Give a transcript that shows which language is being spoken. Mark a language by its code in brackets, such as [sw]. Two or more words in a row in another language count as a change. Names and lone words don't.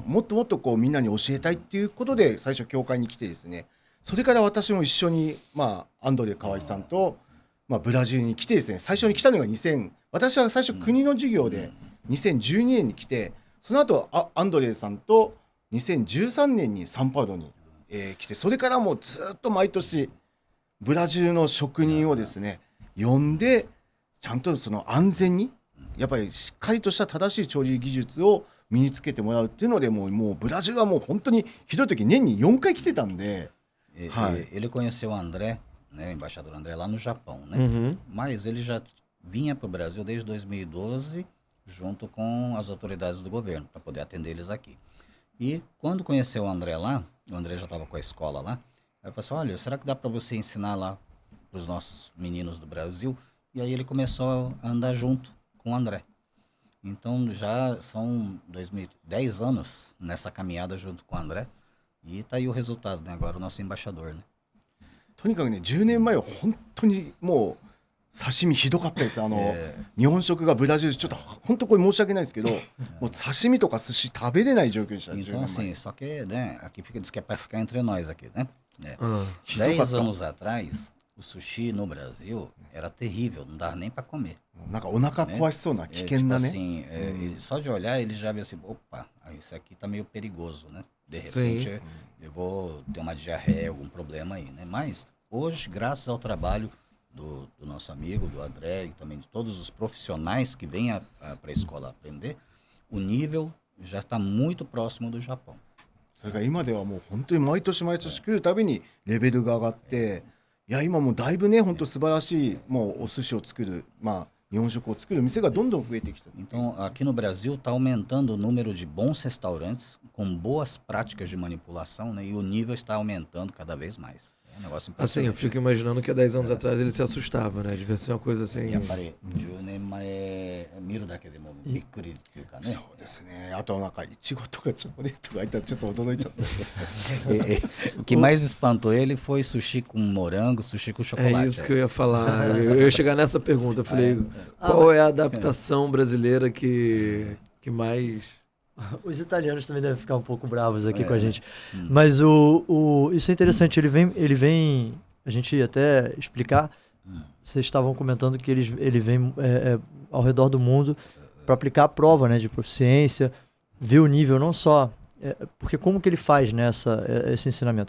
[ja] もっともっとこうみんなに教えたいっていうことで最初教会に来てですね、それから私も一緒に、アンドレ河合さんと、ブラジルに来てですね、最初に来たのが私は最初国の授業で2012年に来て、その後アンドレさんと2013年にサンパウロに、来て、それからもうずっと毎年ブラジルの職人をですね呼んでちゃんとその安全にやっぱりしっかりとした正しい調理技術を身につけてもらうっていうのでもうブラジルはもう本当にひどい時年に4回来てたんで、 [pt] Ele conheceu o André, né, o embaixador André, lá no Japão, né? Uhum. Mas ele já vinha para o Brasil desde 2012, junto com as autoridades do governo, para poder atender eles aqui. E quando conheceu o André lá, o André já estava com a escola lá, aí falou assim, olha, será que dá para você ensinar lá para os nossos meninos do Brasil? E aí ele começou a andar junto com o André. Então já são 10 anos nessa caminhada junto com o André. E tá aí o resultado, né? Agora o nosso embaixador, né? [ja] とにかくね10年前は本当にもう刺身ひどかったです。日本食がブラジルちょっと本当これ申し訳ないですけど、もう刺身とか寿司食べれない状況でした。10 [pt] Então [ja] 年 [pt] assim, [ja] 前 [pt] só que, né, aqui diz que é para ficar entre nós aqui, né? Ah. 10 anos atrás, o sushi no Brasil era terrível, não dava nem para comer. [ja] なんかお腹壊しそうな危険 [pt] tipo [ja] なね、 [pt] assim, só de olhar ele já vê assim, opa, isso aqui tá meio perigoso, né? De repente eu vou ter uma diarreia, algum problema aí, né? Mas hoje, graças ao trabalho do nosso amigo, do André e também de todos os profissionais que vêm para a escola aprender, o nível já está muito próximo do Japão. [ja] それが今ではもう本当に毎年毎年来るたびにレベルが上がって、いや今もうだいぶね本当素晴らしいもうお寿司を作る日本食を作る店がどんどん増えてきた。 [pt] Então, aqui no Brasil está aumentando o número de bons restaurantes com boas práticas de manipulação, né? E o nível está aumentando cada vez mais. É um negócio Assim, eu impressionante. fico imaginando que há 10 anos atrás ele se assustava, né? Devia ser uma coisa assim. [ja] やっぱり10年前見るだけでもびっくりっていうかね。そうですね。あとなんかいちごとかチョコレートが入ったらちょっと驚いちゃった。 [pt] O que mais espantou ele foi sushi com morango, sushi com É chocolate. isso que eu ia falar. Eu ia chegar nessa pergunta. Eu falei, qual é a adaptação brasileira que mais. Os italianos também devem ficar um pouco bravos aqui com a gente. Mas isso é interessante, ele vem, a gente até explicar, vocês estavam comentando que ele vem ao redor do mundo para aplicar a prova, né, de proficiência, ver o nível não só, porque como que ele faz, né, esse ensinamento?